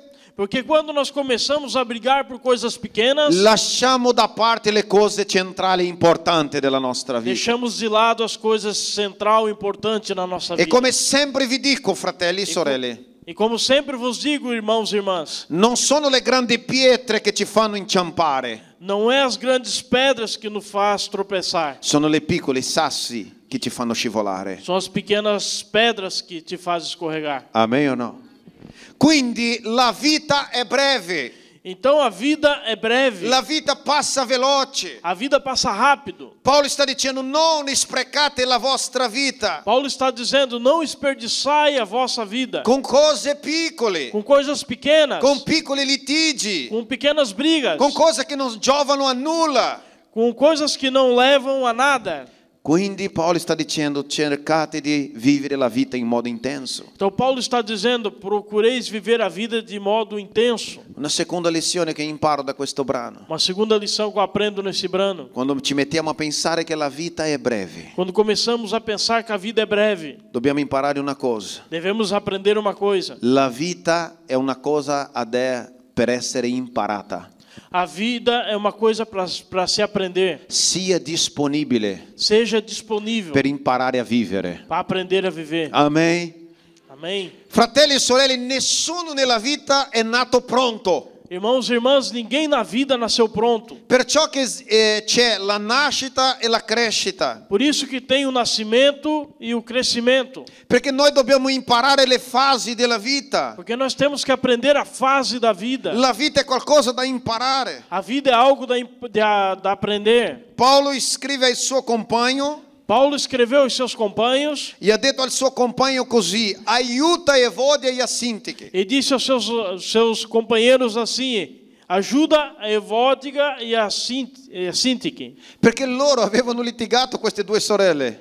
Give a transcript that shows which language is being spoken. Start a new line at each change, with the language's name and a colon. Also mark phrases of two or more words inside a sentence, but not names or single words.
Portuguese: Porque quando nós começamos a brigar por coisas pequenas,
Italian: lasciamo da parte le cose centrali e importanti della nostra vita.
Portuguese: deixamos de lado as coisas central e importante na nossa E vida.
Italian: come sempre vi dico, fratelli e sorelle,
Portuguese: E como sempre vos digo, irmãos e irmãs,
Italian: non sono le grandi pietre che ci fanno inciampare,
Portuguese: não é as grandes pedras que nos faz tropeçar.
Italian: sono le piccole sassi che ci fanno scivolare.
Portuguese: São as pequenas pedras que te fazem escorregar.
Italian: Amen o no? Quindi la vita è breve,
Portuguese: Então a vida é breve.
Italian: la vita passa veloce.
Portuguese: A vida passa rápido.
Italian: Paolo sta dicendo: non sprecate la vostra vita
Portuguese: Paulo está dizendo: não desperdiçai a vossa vida
Italian: con cose piccole,
Portuguese: com coisas pequenas,
Italian: con piccoli litigi,
Portuguese: com pequenas brigas,
Italian: con cose che non giovano a nulla.
Portuguese: com coisas que não levam a nada.
Italian: Quindi Paolo sta dicendo: cercate di vivere la vita in modo intenso.
Portuguese: Então Paulo está dizendo: procureis viver a vida de modo intenso.
Italian: Una seconda lezione che imparo da questo brano:
Portuguese: Uma segunda lição que eu aprendo nesse brano.
Italian: quando ci mettiamo a pensare che la vita è breve,
Portuguese: Quando começamos a pensar que a vida é breve,
Italian: dobbiamo imparare una cosa:
Portuguese: devemos aprender uma coisa.
Italian: la vita è una cosa per essere imparata.
Portuguese: A vida é uma coisa para se aprender.
Italian: Sia disponibile
Portuguese: Seja disponível
Italian: per imparare a vivere.
Portuguese: para aprender a viver.
Italian: Amen.
Portuguese: Amém?
Italian: Fratelli e sorelle, nessuno nella vita è nato pronto.
Portuguese: Irmãos e irmãs, ninguém na vida nasceu pronto.
Italian: Perciò che c'è la nascita e la crescita.
Portuguese: Por isso que tem o nascimento e o crescimento.
Italian: Perché noi dobbiamo imparare le fasi della vita.
Portuguese: Porque nós temos que aprender a fase da vida.
Italian: La vita è qualcosa da imparare.
Portuguese: A vida é algo da aprender.
Italian: Paolo scrive al suo compagno
Portuguese: Paulo escreveu aos seus companheiros
Italian: e ha detto al suo compagno così: aiuta Evodia e a Sintiche.
Portuguese: e disse aos seus companheiros assim: ajuda a Evódia e a Sintique.
Italian: Perché loro avevano litigato, queste due sorelle.